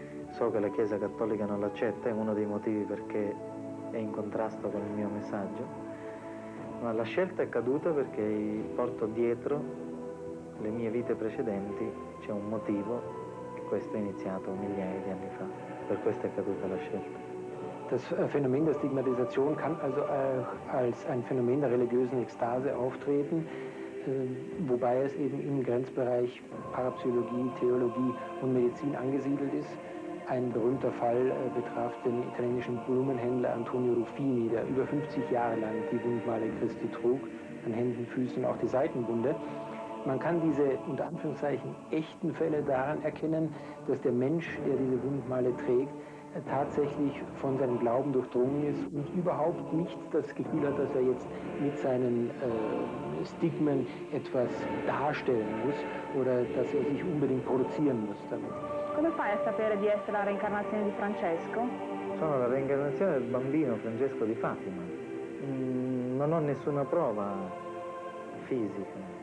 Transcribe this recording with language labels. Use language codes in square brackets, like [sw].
[it] So che la Chiesa Cattolica non l'accetta, è uno dei motivi perché è in contrasto con il mio messaggio, ma la scelta è caduta perché porto dietro le mie vite precedenti, c'è un motivo, che questo è iniziato migliaia di anni fa, per questo è caduta la scelta. [de] Das Phänomen der Stigmatisation kann also als ein Phänomen der religiösen Ekstase auftreten, wobei es eben im Grenzbereich Parapsychologie, Theologie und Medizin angesiedelt ist. Ein berühmter Fall betraf den italienischen Blumenhändler Antonio Ruffini, der über 50 Jahre lang die Wundmale Christi trug, an Händen, Füßen, auch die Seitenwunde. Man kann diese, unter Anführungszeichen, echten Fälle daran erkennen, dass der Mensch, der diese Wundmale trägt, tatsächlich von seinem Glauben durchdrungen ist und überhaupt nicht das Gefühl hat, dass er jetzt mit seinen Stigmen etwas darstellen muss oder dass er sich unbedingt produzieren muss damit. [it] Come fai a sapere di essere la reincarnazione di Francesco? Sono la reincarnazione del bambino Francesco di Fatima. Non ho nessuna prova fisica.